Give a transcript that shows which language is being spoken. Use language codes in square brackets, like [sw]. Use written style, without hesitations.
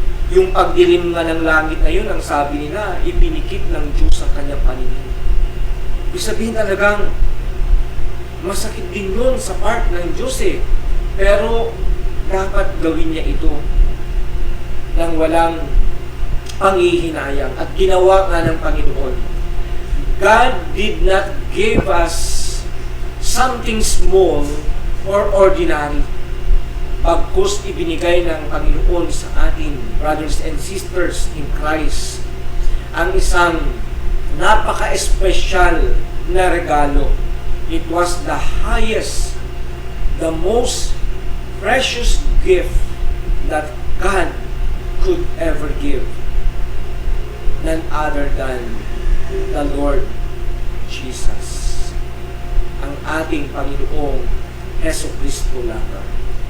[tl] Yung pagdilim nga ng langit na yun, ang sabi nila, ipinikit ng Diyos ang kanyang paningin. Ibig sabihin talagang masakit din yun sa part ng Diyos Pero dapat gawin niya ito nang walang panghihinayang at ginawa nga ng Panginoon. [en] God did not give us something small or ordinary. [tl] Pagkus ibinigay ng Panginoon sa atin, [en] brothers and sisters in Christ, [tl] ang isang napaka-espesyal na regalo. [en] It was the highest, the most precious gift that God could ever give, none other than the Lord Jesus, [tl] ang ating Panginoong Jesucristo lamang.